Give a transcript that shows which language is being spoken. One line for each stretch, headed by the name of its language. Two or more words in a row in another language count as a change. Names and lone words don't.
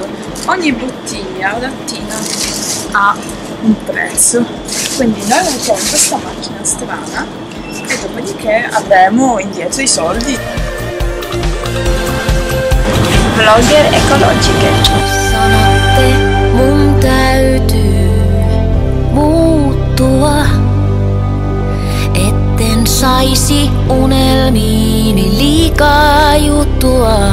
Italian: Ogni bottiglia o lattina ha un prezzo, quindi noi lo mettiamo in questa macchina strana e dopodiché avremo indietro i soldi. Vlogger ecologiche.
Finnish: Sanotte, mun täytyy muuttua, etten saisi unelmiini liikaa juttua.